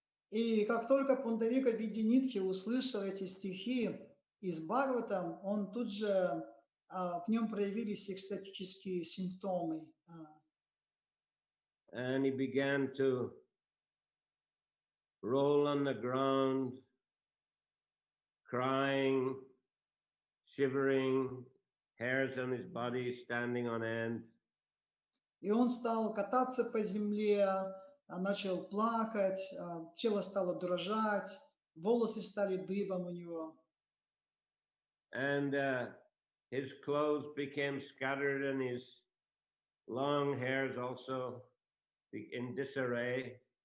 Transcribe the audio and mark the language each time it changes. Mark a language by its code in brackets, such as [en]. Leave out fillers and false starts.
[ru] И как только Пундарика Видянитхи услышал эти стихи из Бхагаватам, он тут же в нем проявились экстатические симптомы. [en] And he began to roll on the ground, crying, shivering, hairs on his body standing on end. [ru] И он стал кататься по земле, начал плакать, тело стало дрожать, волосы стали дыбом у него. [en] And his clothes became scattered and his long hairs also in disarray.